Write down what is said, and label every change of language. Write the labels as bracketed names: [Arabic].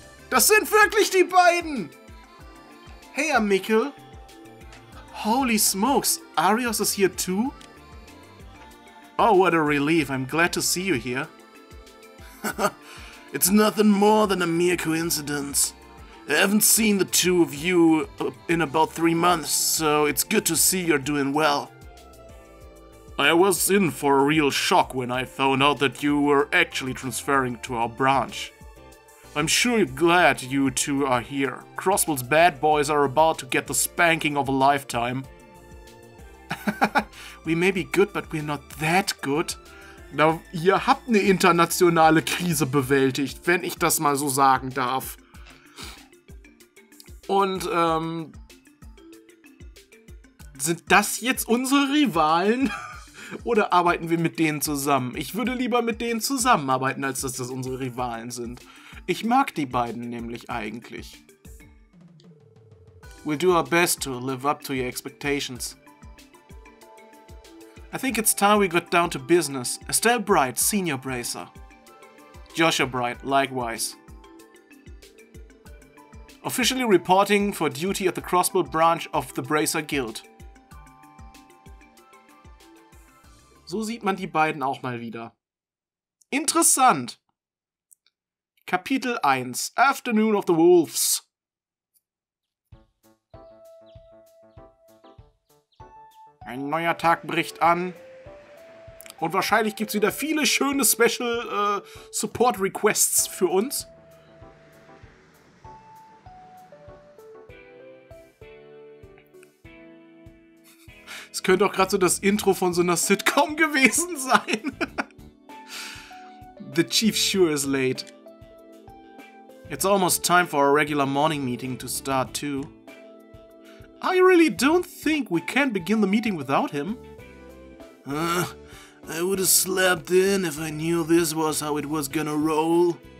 [German] Das sind wirklich die beiden! [English] Hey, Mikkel. Holy smokes, Arios is here too? Oh, what a relief, I'm glad to see you here. It's nothing more than a mere coincidence. I haven't seen the 2 of you in about 3 months, so it's good to see you're doing well. I was in for a real shock when I found out that you were actually transferring to our branch. I'm sure you're glad you two are here. Crossbell's bad boys are about to get the spanking of a lifetime. We may be good, but we're not that good. [German] Na, ihr habt eine internationale Krise bewältigt, wenn ich das mal so sagen darf. Und, sind das jetzt unsere Rivalen? Oder arbeiten wir mit denen zusammen? Ich würde lieber mit denen zusammenarbeiten, als dass das unsere Rivalen sind. Ich mag die beiden nämlich eigentlich. [English] We'll do our best to live up to your expectations. I think it's time we got down to business. Estelle Bright, Senior Bracer. Joshua Bright, likewise. Officially reporting for duty at the Crossbell branch of the Bracer Guild. [German] So sieht man die beiden auch mal wieder. Interessant! Kapitel 1. [English] Afternoon of the Wolves. [German] Ein neuer Tag bricht an. Und wahrscheinlich gibt es wieder viele schöne Special Support Requests für uns. Es könnte auch gerade so das Intro von so einer Sitcom gewesen sein. [English] The chief sure is late. It's almost time for our regular morning meeting to start too. I really don't think we can begin the meeting without him. I would have slept in if I knew this was how it was gonna roll.